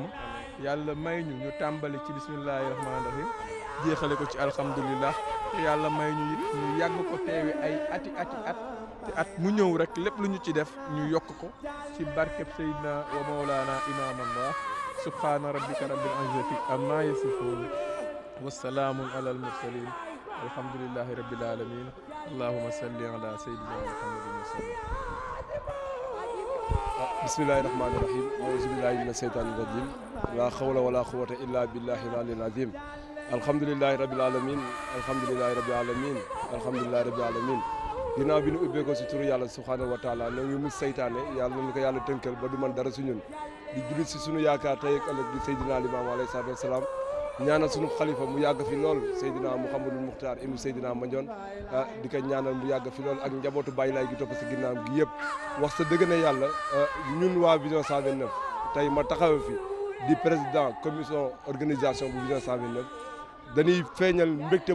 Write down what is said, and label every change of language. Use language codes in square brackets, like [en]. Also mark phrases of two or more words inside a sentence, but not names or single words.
[wo] yàlla may ñu tàmbali ci [ar] بسم الله الرحمن الرحيم [wo] jeexale ko ci alhamdulillah te yàlla may ñu it ñu yàgg ko teewe ay ati at te at mu ñëw rek lépp lu ñu ci def ñu yokk ko ci barkeb Seydina wa Mawlana Imam Allah [ar] سبحان ربك رب العزة عما يصفون وسلام على المرسلين الحمد لله رب العالمين اللهم صل على سيدنا محمد وسلم. بسم الله الرحمن الرحيم أعوذ بالله من الشيطان الرجيم لا حول ولا قوة إلا بالله العلي العظيم الحمد لله رب العالمين الحمد لله رب العالمين الحمد لله رب العالمين [wo] ginnaaw bi ñu ubbee ko si turu yàlla [ar] سبحانه وتعالى [wo] na ngi mus seytaane yàlla nañu ko yàlla tënkal ba du man dara su ñun di jullit si sunu yaakaar tey ak ëllëg di Seydina Limaamu [ar] عليه الصلاة والسلام [wo] ñaanal sunu xalifa mu yàgg fi lool Seydina Mouhamadou Muxtaar ibnu Seydina Mandione di ko ñaanal mu yàgg fi lool ak njabootu Baye Laye gi topp si ginnaaw gi yëpp wax sa dëgg na yàlla ñun waa Vision 129 tey ma taxaw fi di [fr] président commission organisation [wo] bu Vision 129 dañuy feeñal mbégte